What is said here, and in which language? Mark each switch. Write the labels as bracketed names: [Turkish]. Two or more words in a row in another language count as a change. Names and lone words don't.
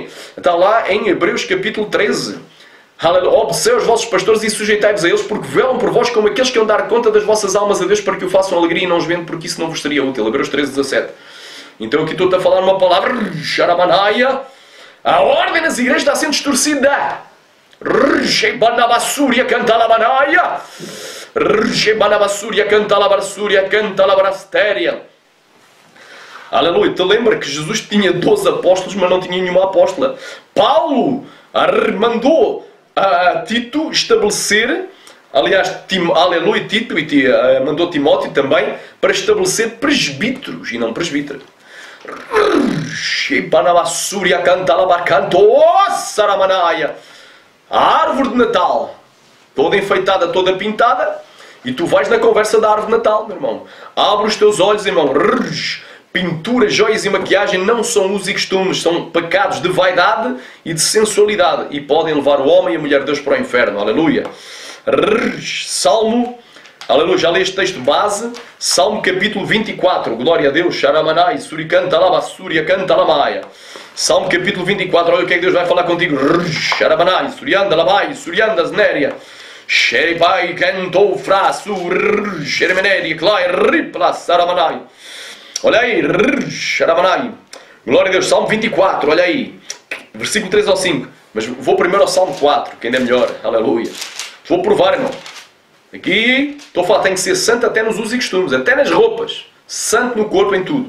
[Portuguese] Está lá em Hebreus capítulo 13. Aleluia. Observe os vossos pastores e sujeitai-vos a eles, porque velam por vós como aqueles que hão de dar conta das vossas almas a Deus, para que o façam alegria e não os vendo, porque isso não vos seria útil. Hebreus 13, 17. Então aqui estou-te a falar uma palavra, Sharamanaia. A ordem nas igrejas está sendo distorcida. Rebanabassúria canta la manaia. Rebanabassúria canta la barsúria, canta la brastéria. Aleluia. Te lembra que Jesus tinha 12 apóstolos, mas não tinha nenhuma apóstola. Paulo mandou a Tito estabelecer, aliás, aleluia, Tito, e mandou Timóteo também, para estabelecer presbíteros e não presbítero. Rebanabassúria canta la barcanto, saramanaia. A árvore de Natal, toda enfeitada, toda pintada, e tu vais na conversa da árvore de Natal, meu irmão. Abre os teus olhos, irmão. Pintura, joias e maquiagem não são usos e costumes, são pecados de vaidade e de sensualidade, e podem levar o homem e a mulher de Deus para o inferno. Aleluia. Salmo, aleluia, já li este texto base, Salmo capítulo 24, glória a Deus, Sharamanai, Suricanta Labassúria, canta Lamaia. Salmo capítulo 24, olha o que é que Deus vai falar contigo. Sharamanai, Surianda Labai, Surianda Znéria, Xeribai, Cantou, Frasur, Xeremenéria, Clai, Ripla, Saramanai. Olha aí, Sharamanai. Glória a Deus, Salmo 24, olha aí. Versículo 3 ao 5. Mas vou primeiro ao Salmo 4, que ainda é melhor. Aleluia. Vou provar, irmão. Aqui, estou a falar, tem que ser santo até nos usos e costumes, até nas roupas. Santo no corpo, em tudo.